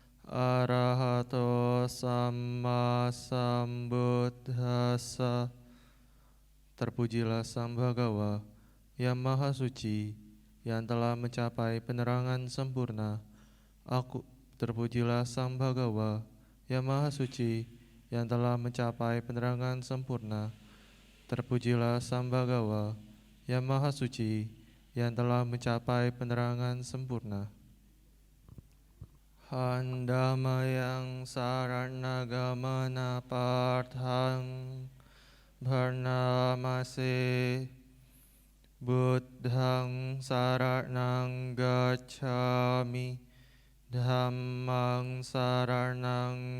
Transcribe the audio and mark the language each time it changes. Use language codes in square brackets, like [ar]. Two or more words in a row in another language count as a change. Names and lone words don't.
[pi] arahato sama sambuddhassa. [id] Terpujilah Sang Bhagawa yang Maha Suci, yang telah mencapai penerangan sempurna. Terpujilah Sang Bhagawa yang Maha Suci, yang telah mencapai penerangan sempurna. Terpujilah Sang Bhagawa yang Maha Suci, yang telah mencapai penerangan sempurna. [pi] Handamayang saranagamana parthang Bharnamase Buddhang saranang gacchami Dhammang saranang